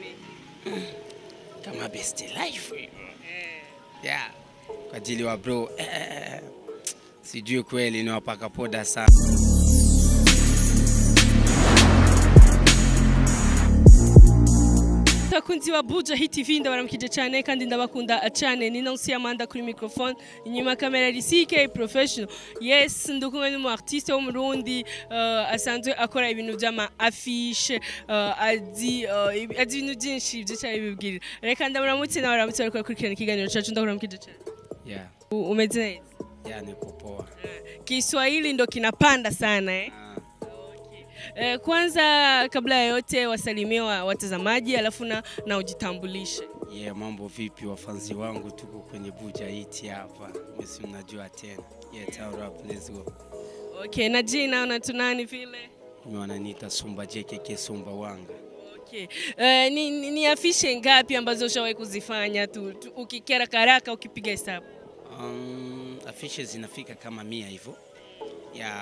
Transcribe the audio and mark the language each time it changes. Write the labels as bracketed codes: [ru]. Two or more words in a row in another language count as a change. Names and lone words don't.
[sw] Kama Best Life. Yeah. Kwa ajili wa bro. Sijui kweli ni wapaka poda sana. [rn] Takunzi wa Buja Hit TV ndabaramukije cyane kandi ndabakunda cyane ni Nancy Amanda kuri microphone inyuma kamera ri CK Professional. Yes, ndukumwe n'umu artiste wo mu Burundi asanzwe akora ibintu by'ama affiche azi ibintu byinshi by'cyari bibwirira. Reka ndabaramutse nabaramutse ariko kurikirana ikiganiro cyacu ndabaramukije cyane. Yeah. Umeze neza? [sw] Yeah, niko poa. Kiswahili ndo kinapanda sana Kwanza kabla ya yote wasalimie watazamaji alafu na ujitambulishe. Yeah, mambo vipi wafanzi wangu, tuko kwenye Buja Hit hapa. Mimi unajua tena. [en] Yeah, town rap, let's go. [sw] Okay, na jina unatunani vile? Mimi wananiita Sumba JKK Sumba Wanga. Okay. Ni afishe ngapi ambazo ushawahi kuzifanya tu ukikera karaka ukipiga hesabu? Afishe zinafika kama 100 hivyo. Yeah.